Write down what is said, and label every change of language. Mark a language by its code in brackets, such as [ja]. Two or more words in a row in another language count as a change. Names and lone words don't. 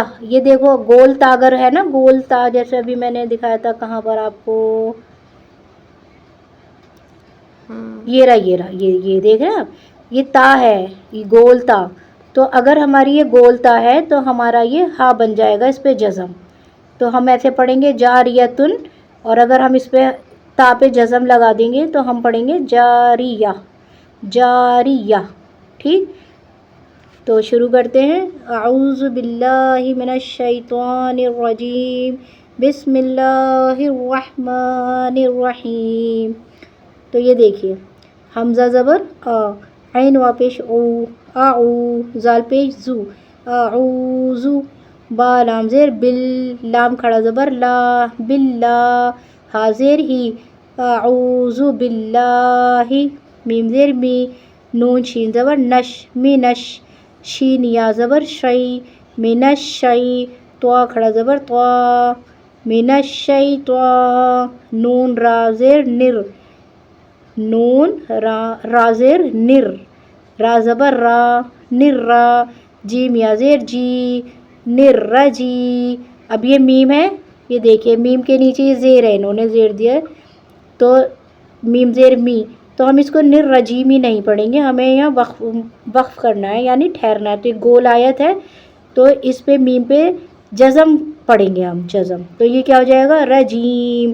[ur] یہ دیکھو گول تا اگر ہے نا، گول تا جیسے ابھی میں نے دکھایا تھا، کہاں پر آپ کو، یہ رہا یہ دیکھ رہے ہیں آپ، یہ تا ہے، یہ گول تا، تو اگر ہماری یہ گول تا ہے تو ہمارا یہ ہا بن جائے گا، اس پہ جزم، تو ہم ایسے پڑھیں گے جاریتن، اور اگر ہم اس پہ تا پہ جزم لگا دیں گے تو ہم پڑھیں گے جاریہ، جاریہ۔ ٹھیک، تو شروع کرتے ہیں۔ [ar] اعوذ باللہ من الشیطان الرجیم، بسم اللہ الرحمن الرحیم۔ [ur] تو یہ دیکھیے، حمزہ زبر آ، عین وا پیش او، اعو، زال پیش زو، اعوذ، با لام زیر بل، لام کھڑا زبر لا، باللہ، ہا زیر ہی، [ar] اعوذ باللہ، [ur] میم زیر می، نون شین زبر نش، مینش، شین یا زبر شی، [ar] من الشی، [ur] طوا کھڑا زبر طوا، [ar] من الشیطان، [ur] نون را زیر نر، نون را زیر نر، را زبر را، نر را، جیم یا زیر جی، نر رجی۔ اب یہ میم ہے، یہ دیکھیے میم کے نیچے یہ زیر ہے، انہوں نے زیر دیا ہے، تو میم زیر می، تو ہم اس کو نر رجیمی نہیں پڑھیں گے، ہمیں یہاں وقف کرنا ہے یعنی ٹھہرنا ہے۔ تو یہ گول آیت ہے تو اس پہ میم پہ جزم پڑھیں گے ہم، جزم، تو یہ کیا ہو جائے گا، رجیم۔